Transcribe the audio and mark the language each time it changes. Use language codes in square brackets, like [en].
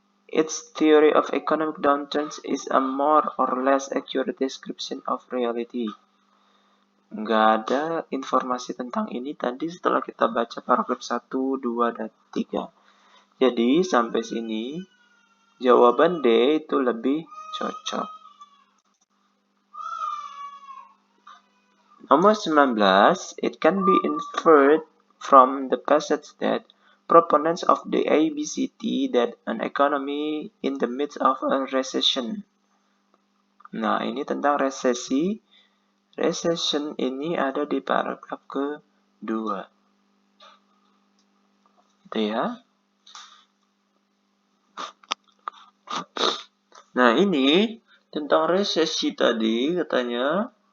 [en] Its theory of economic downturns is a more or less accurate description of reality. [id] Nggak ada informasi tentang ini tadi setelah kita baca paragraf 1, 2, dan 3. Jadi sampai sini jawaban D itu lebih cocok. Nomor 19, [en] it can be inferred from the passage that proponents of the ABCD that an economy in the midst of a recession. [id] Nah, ini tentang resesi. Recession ini ada di paragraf kedua. Itu ya. Nah, ini tentang resesi tadi katanya.